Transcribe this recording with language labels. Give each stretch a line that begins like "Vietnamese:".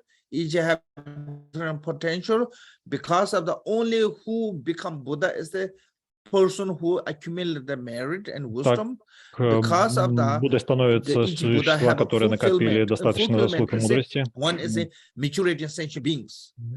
English: Each have different potential. Because of the only who become Buddha is the person who accumulated the merit and wisdom. Because of the
Russian: Буддой становятся существа, которые накопили достаточно заслуг и мудрости.
English: One is a maturity sentient beings.